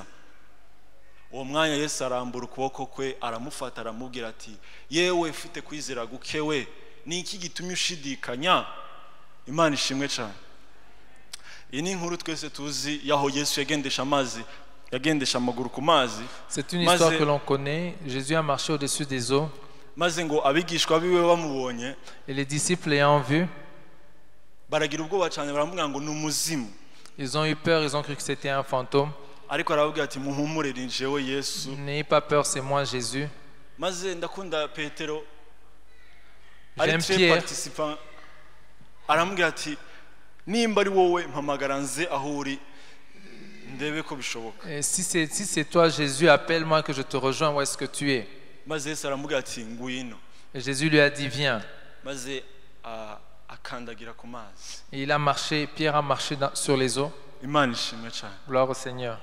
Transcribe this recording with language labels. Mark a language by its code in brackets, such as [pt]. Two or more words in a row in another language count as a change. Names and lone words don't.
[rw] Uwo mwanya Yesu arambura ukuboko kwe aramufata aramubwira ati yewe ufite kwizera gukewe ni iki gitumye ushidikanya? Imana ishimwe cyane. Iyi ni inkuru twese tuzi yaho Yesu yagendesha amazi yagendesha amaguru ku mazi. [fr] C'est une histoire que l'on connaît. Jésus a marché au-dessus des eaux. [rw] Maze ngo abigishwa biwe bamubonye [fr] et les disciples l'ayant vu [rw] baragira ubwoba cyane baramubwira ngo ni umuzimu. [fr] Ils ont eu peur, ils ont cru que c'était un fantôme. [rw] Ariko aravuga ati muhumure ni jewe Yesu. [fr] N'ayez pas peur, c'est moi Jésus. [rw] Maze ndakunda Petero. [fr] J'aime Pierre. [rw] Aramubwira ati nimba ari wowe mpamagara nze aho uri [fr] Et si c'est toi, Jésus, appelle-moi que je te rejoins. Où est-ce que tu es? Et Jésus lui a dit, viens. Et il a marché, Pierre a marché sur les eaux. Gloire au Seigneur.